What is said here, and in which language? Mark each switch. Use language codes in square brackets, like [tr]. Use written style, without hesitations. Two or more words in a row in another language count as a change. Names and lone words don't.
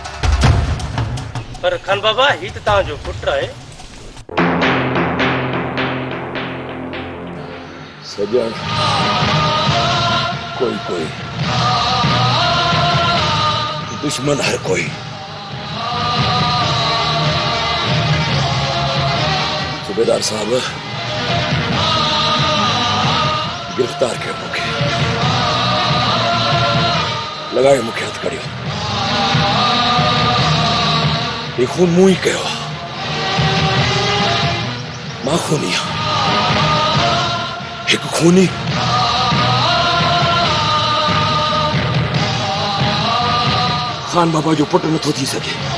[sd] पर खान बाबा ही तो तव्हांजो पुट आहे। सजन कोई कोई दुश्मन हर कोई। सूबेदार साहब गिरफ्तार कयो मूंखे, लगायो मूंखे हथकड़ियो। ये खून मूं ही कयो आहे, मां खूनी आहियां, हिकु खूनी खान बाबा जो पुट नथो थी सघे।